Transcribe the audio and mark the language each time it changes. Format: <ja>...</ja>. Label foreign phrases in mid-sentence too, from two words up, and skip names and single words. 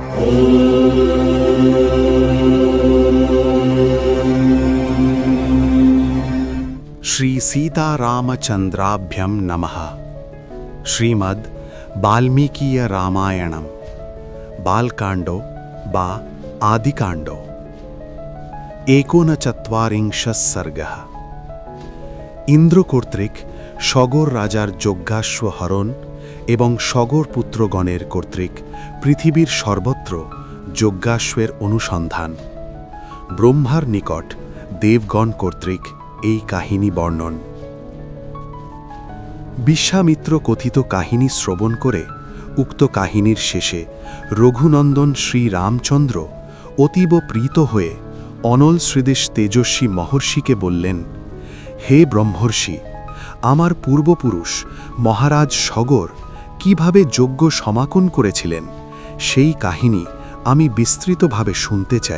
<sa>श्री सीतारामचंद्राभ्यं नमः। श्रीमद् वाल्मीकीय रामायणम बालकांड बा आदिकांड 39 सर्गः।</sa> <bn>इंद्र কর্তৃক সগর রাজার যজ্ঞাশ্ব হরণ এবং সগর পুত্রগণের কর্তৃক পৃথিবীর সর্বত্র যজ্ঞাশ্বের অনুসন্ধান। ব্রহ্মার নিকট দেবগণ কর্তৃক এই কাহিনী বর্ণন। বিশ্বামিত্র কথিত কাহিনী শ্রবণ করে উক্ত কাহিনীর শেষে রঘুনন্দন শ্রী রামচন্দ্র অতীব প্রীত হয়ে অনল শ্রীদেশ তেজস্বী মহর্ষিকে বললেন, হে ব্রহ্মর্ষি, আমার পূর্বপুরুষ মহারাজ সগর কিভাবে যজ্ঞ সমাপন করেছিলেন সেই কাহিনী আমি বিস্তৃতভাবে শুনতে চাই।</bn>